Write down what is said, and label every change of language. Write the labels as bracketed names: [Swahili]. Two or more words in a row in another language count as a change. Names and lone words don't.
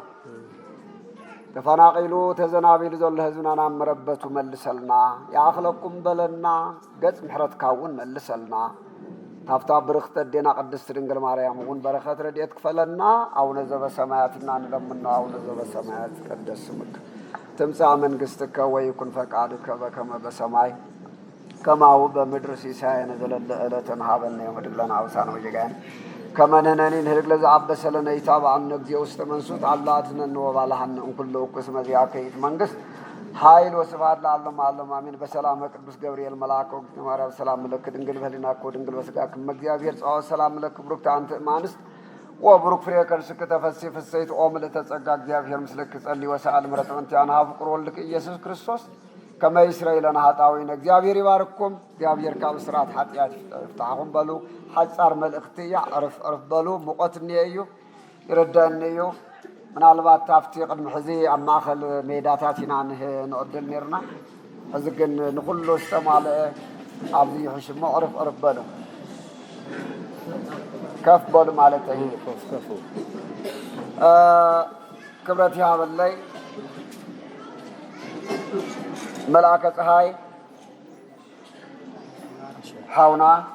[Tigrinya] ተፈናቂሉ ተዘናቢሉ ዘሎ ህዝብና ናብ መረበቱ መልሰልና ያእኽለኩም በለና ገጽ ምሕረትካ እውን መልሰልና ታፍታ ብርኽተ ዴና ቅድስት ድንግል ማርያም እውን በረኸት ረድኤት ክፈለና አቡነ ዘበሰማያትና ንለምና [Geez] አቡነ ዘበሰማያት ይትቀደስ ስምከ ትምጻእ መንግሥትከ ወይኩን ፈቃድከ በከመ በሰማይ ከማሁ በምድር ሲሳየነ ዘለለ ዕለትነ ሀበነ ዮም ወኅድግ ለነ አበሳነ ወጌጋየነ ከመ ንሕነኒ ንህድግ ለዘአበሰ ለነ ኢታብአነ እግዚኦ ውስተ መንሱት አላ አድኅነነ ወባልሐነ እምኩሉ እኩይ እስመ ዚአከ ይእቲ መንግሥት ኃይል ወስብሐት ለዓለመ ዓለም አሜን። በሰላም ቅዱስ ገብርኤል መልአከ ወእግዝእትነ ማርያም ሰላም ለኪ ድንግል በኅሊናኪ ወድንግል በሥጋኪ እመ እግዚአብሔር ጸባኦት ሰላም ለኪ ቡርክት አንቲ እም አንስት ወቡሩክ ፍሬ ከርሥኪ ተፈሥሒ ፍሥሕት ኦ ምልዕተ ጸጋ እግዚአብሔር ምስልኪ ጸልይ ወሰአል ምሕረተ ወእንቲአነ ሀበ ፍቁር ወልድኪ ኢየሱስ ክርስቶስ ከመ ይስረይ ለነ ኃጣውኢነ። [Tigrinya] እግዚአብሔር ይባርክኩም። እግዚአብሔር ካብ እስራት ኃጢአት ይፍታሕኩም በሉ። ሓጻር መልእኽቲ እያ ዕርፍ ዕርፍ በሉ። ሙቐት እኒአ እዩ ይርዳእኒ እዩ። ምናልባት ታፍቲ ቅድሚ ሕዚ ኣብ ማእኸል ሜዳታት ኢና ንዕድል ነርና ሕዚ ግን ንኩሉ ዝተማልአ ኣብዚ ይሕሽ እሞ ዕርፍ ዕርፍ በሉ ከፍ በሉ ማለት እዩ። ክብረት ይሃበለይ መልአከ ፀሐይ ሓውና